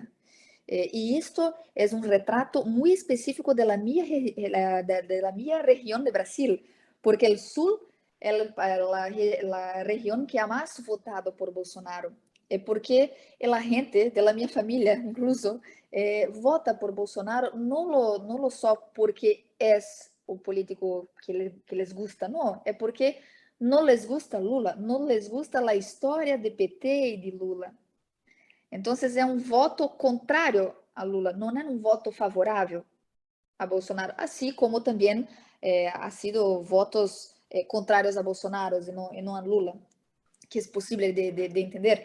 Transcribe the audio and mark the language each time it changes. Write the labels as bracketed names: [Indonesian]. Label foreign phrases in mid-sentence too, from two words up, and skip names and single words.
[Portuguese] E isto é um retrato muito específico da minha região de Brasil, porque o Sul é a região que é mais votada por Bolsonaro. É porque a gente da minha família, incluso, vota por Bolsonaro não só porque é o político que [Spanish] les gusta, [Portuguese] não. É porque não [Spanish] les gusta [Portuguese] Lula, não [Spanish] les gusta [Portuguese] a história de PT e de Lula. Então, é um voto contrário a Lula, não é um voto favorável a Bolsonaro, assim como também [Spanish] ha sido [Portuguese] votos contrários a Bolsonaro e não a Lula, que é possível de entender.